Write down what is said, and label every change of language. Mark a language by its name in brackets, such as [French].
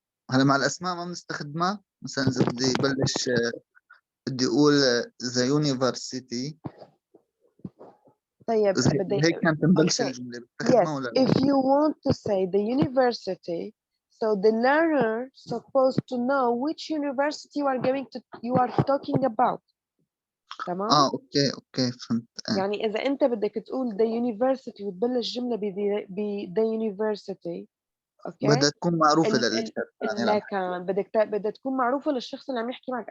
[Arabic] هلا مع الاسماء ما بنستخدمها. مثلا اذا بدي بلش بدي اقول ذا يونيفرسيتي، طيب اذا بدي هيك كانت نبلش [English] okay. [Arabic] الجمله [English] Yes, [Arabic] بستخدمها ولا لا؟ [English] if you want to say the university, so the learner supposed to know which university you are talking about. [Arabic] تمام؟ اوكي اوكي فهمت. يعني إذا أنت بدك تقول the university وتبلش جملة ب the university، بدها أوكي؟ تكون معروفه ال ال الثاني اللي عم تحكي. لكن بدها تكون معروفة للشخص اللي عم يحكي معك.